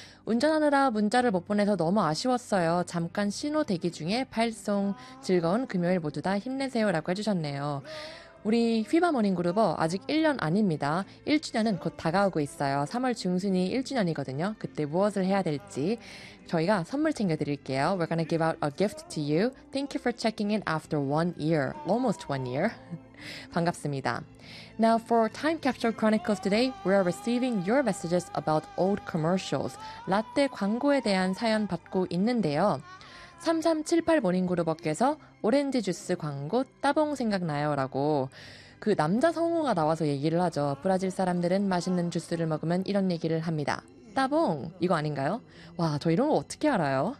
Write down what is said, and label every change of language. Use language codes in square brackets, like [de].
[ko] 운전하느라 문자를 못 보내서 너무 아쉬웠어요. 잠깐 신호 대기 중에 발송. 즐거운 금요일 모두 다 힘내세요. 라고 해주셨네요. 우리 휘바 모닝그룹 아직 1년 아닙니다. 1주년은 곧 다가오고 있어요. 3월 중순이 1주년이거든요. 그때 무엇을 해야 될지 저희가 선물 챙겨드릴게요. [en] We're gonna give out a gift to you. Thank you for checking in after one year. Almost one year. [ko] 반갑습니다. [en] Now for Time Capsule Chronicles today, we are receiving your messages about old commercials. [ko] 라떼 광고에 대한 사연 받고 있는데요. 3378 모닝그룹께서 오렌지 주스 광고 따봉 생각나요 라고 그 남자 성우가 나와서 얘기를 하죠. 브라질 사람들은 맛있는 주스를 먹으면 이런 얘기를 합니다. 따봉 이거 아닌가요? 와 저 이런 거 어떻게 알아요?